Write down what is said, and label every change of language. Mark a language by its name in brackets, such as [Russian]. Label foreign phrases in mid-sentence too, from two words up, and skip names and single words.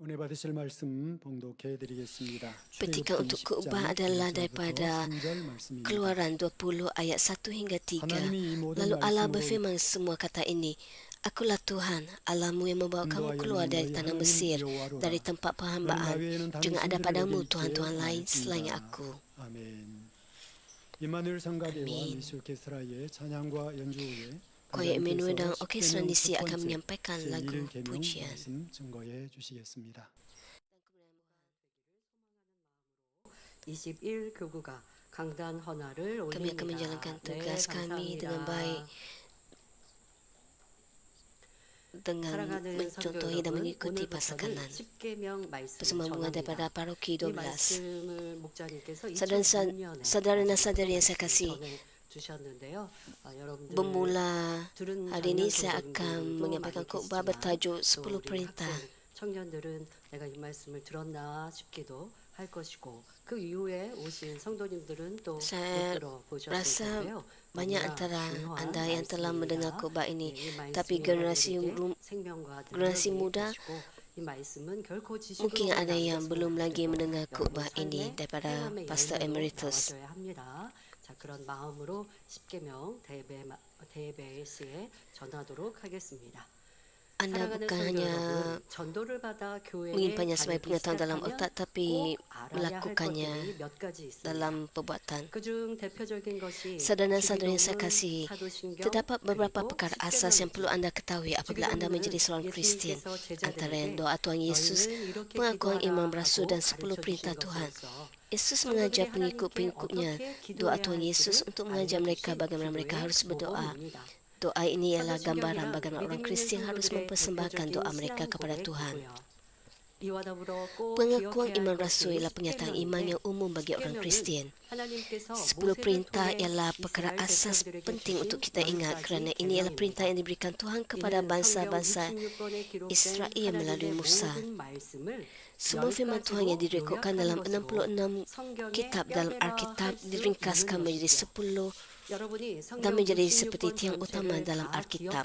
[Korean] 은혜 받으실 말씀 봉독해 드리겠습니다. [Malay] Petikan untuk khutbah adalah daripada Keluaran 20 ayat 1 hingga 3. Lalu Allah berfirman semua kata ini, Akulah Tuhan, Allahmu yang membawa kamu keluar dari tanah Mesir, dari tempat perhambaan. Jangan ada padamu Tuhan-Tuhan lain selain aku. [Korean] 아멘. 임마누엘 성가대와 미술 오케스트라의 찬양과 연주 후에 [Malay] Choir Emmanuel dan Orkestra Nisi akan menyampaikan lagu [Korean] 제1계명 [Malay] pujian. [Korean] 말씀 증거해 주시겠습니다. 21 교구가 강단 헌화를 올립니다. [Malay] Kami akan menjalankan tugas kami dengan baik, dengan mencontohi dan mengikuti pasal kanan. Bersama bunga daripada paroki 12. Saudara dan saudari yang saya kasih, bermula hari ini saya akan menyampaikan khutbah bertajuk 10 perintah. [Korean] 청년들은 내가 이 말씀을 들었나 싶기도 할 것이고 그 이후에 오신 성도님들은 또 못 [Malay] Saya [Korean] 들어보셨을 [Malay] rasa [Korean] 텐데요. [Malay] banyak antara anda yang telah mendengar khutbah ini, tapi generasi muda mungkin ada yang belum lagi mendengar khutbah ini daripada Pastor Emeritus. [Korean] 자, 그런 마음으로 10계명 대배 시에 전하도록 하겠습니다. [Malay] Anda bukan hanya menyimpannya sebagai pengetahuan dalam otak, tapi melakukannya dalam perbuatan. Saudara-saudara yang saya kasihi, terdapat beberapa perkara asas yang perlu anda ketahui apabila anda menjadi seorang Kristian. Antara yang doa Tuhan Yesus, pengakuan iman rasul dan 10 perintah Tuhan. Yesus mengajar pengikut-pengikutnya doa Tuhan Yesus untuk mengajar mereka bagaimana mereka harus berdoa. Doa ini ialah gambaran bagaimana orang Kristian harus mempersembahkan doa mereka kepada Tuhan. Pengakuan iman rasul ialah pernyataan iman yang umum bagi orang Kristian. 10 perintah ialah perkara asas penting untuk kita ingat kerana ini ialah perintah yang diberikan Tuhan kepada bangsa-bangsa Israel melalui Musa. Semua firman Tuhan yang direkodkan dalam 66 kitab dalam Alkitab diringkaskan menjadi 10 dan menjadi seperti tiang utama dalam Alkitab.